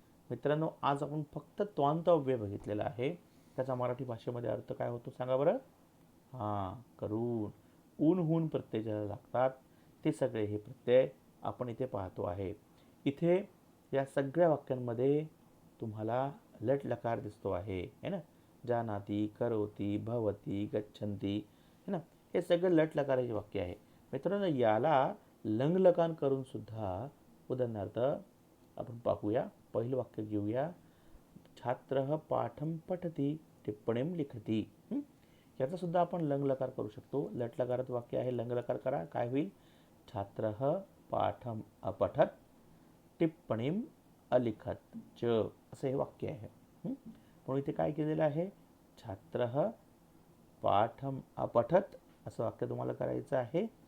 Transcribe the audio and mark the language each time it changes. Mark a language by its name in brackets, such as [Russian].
[Marathi] मित्रांनो, आज आपण फक्त त्वांत अव्यय बघितलेला आहे. त्याचा मराठी भाषेमध्ये अर्थ काय होतो सांगा बरं? करून, ऊन हून प्रत्यय ज्याला लागतात ते सगळे हे प्रत्यय आपण इथे पाहतो आहे. इथे या सगळ्या वाक्यांमध्ये तुम्हाला लट लकार दिसतो आहे, है ना. [Sanskrit] जानाति, करोति, भवति, गच्छन्ति, है ना. [Marathi] हे सगळे लट लकाराचे वाक्य आहे. मित्रांनो, याला लंगलकार करून सुद्धा, उदाहरणार्थ आपण पाहूया. पहिलं वाक्य घेऊया. [Sanskrit] छात्रः पाठं पठति टिप्पणीं लिखति. [Marathi] याचा सुद्धा आपण लंगलकार करू शकतो. लटलकारात वाक्य आहे, लंगलकार करा. काय होईल? [Sanskrit] छात्रः पाठं अपठत टिप्पणीं अलिखत च [Marathi] असं हे वाक्य आहे. म्हणून इथे काय केलेलं आहे? [Sanskrit] छात्रः पाठं अपठत [Marathi] असं वाक्य तुम्हाला करायचं आहे.